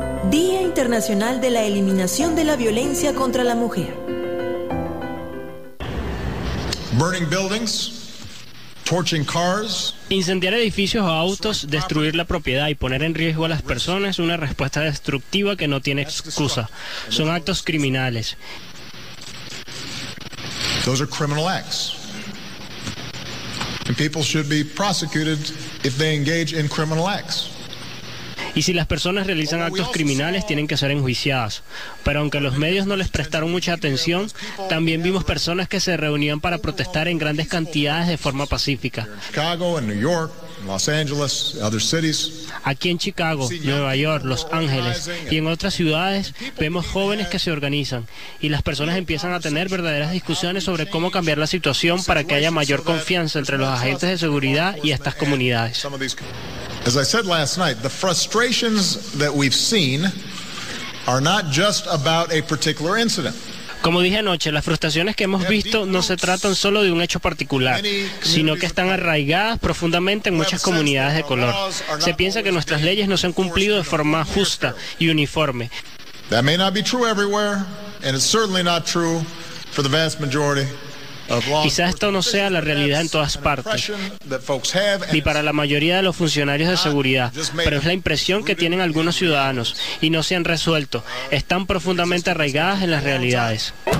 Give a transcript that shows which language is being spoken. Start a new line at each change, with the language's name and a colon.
Spanish: Día Internacional de la Eliminación de la Violencia contra la Mujer.
English: Burning buildings. Torching cars.
Spanish: Incendiar edificios o autos, destruir la propiedad y poner en riesgo a las personas es una respuesta destructiva que no tiene excusa. Son actos criminales.
English: Those are criminal acts. And people should be prosecuted if they engage in criminal acts.
Spanish: Y si las personas realizan actos criminales, tienen que ser enjuiciadas. Pero aunque los medios no les prestaron mucha atención, también vimos personas que se reunían para protestar en grandes cantidades de forma pacífica. Aquí en Chicago, Nueva York, Los Ángeles y en otras ciudades, vemos jóvenes que se organizan y las personas empiezan a tener verdaderas discusiones sobre cómo cambiar la situación para que haya mayor confianza entre los agentes de seguridad y estas comunidades.
English: As I said last night, the frustrations that we've seen are not just about a particular incident.
Spanish: Como dije anoche, las frustraciones que hemos visto no se tratan solo de un hecho particular, sino que están arraigadas profundamente en muchas comunidades de color. Se piensa que nuestras leyes no se han cumplido de forma justa y uniforme.
English: That may not be true everywhere, and it's certainly not true for the vast majority.
Spanish: Quizás esto no sea la realidad en todas partes, ni para la mayoría de los funcionarios de seguridad, pero es la impresión que tienen algunos ciudadanos, y no se han resuelto. Están profundamente arraigadas en las realidades.